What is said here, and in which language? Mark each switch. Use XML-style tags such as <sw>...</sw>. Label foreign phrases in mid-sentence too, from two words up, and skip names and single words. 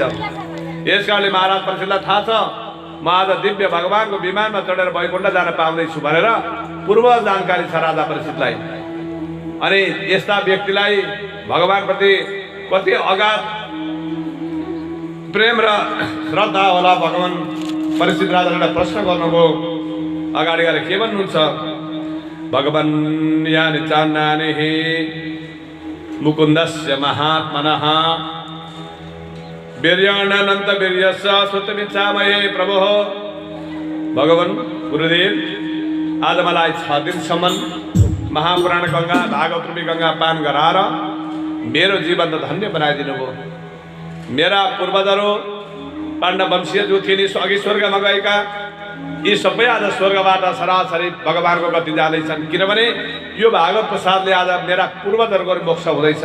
<ne>यस कारणले महाराज परीक्षितलाई थाहा छ म आज दिव्य भगवानको विमानमा चढेर वैकुण्ठ जान पाउँदैछु भनेर पूर्व जानकारी छ राजा परीक्षितलाई। अनि यस्ता व्यक्तिलाई भगवानप्रति कति अगाध प्रेम र श्रद्धा होला। भगवान परीक्षित राजाले एउटा प्रश्न गर्नुभयो, अगाडि गएर के भन्नुहुन्छ?</ne> <sa>भगवान् यानि चान्नानि मुकुन्दस्य महात्मनः वीर्यानन्त वीर्यस्य श्रुतमिच्छामहे प्रभो।</sa> <ne>भगवान गुरुदेव, आज मलाई 6 दिनसम्म महापुराण गंगा भागवत रूपी गंगा पान गराएर मेरो जीवन त धन्य बनाइदिनु भयो। मेरा पूर्वजहरू पाण्डव वंशीय जो थिए अघि स्वर्गमा गएका यी सबै आज स्वर्गबाट सरासरी भगवानको गति जाँदैछन्, किनभने यो भागवत प्रसादले आज मेरा पूर्वजहरूको मोक्ष हुँदैछ।</ne>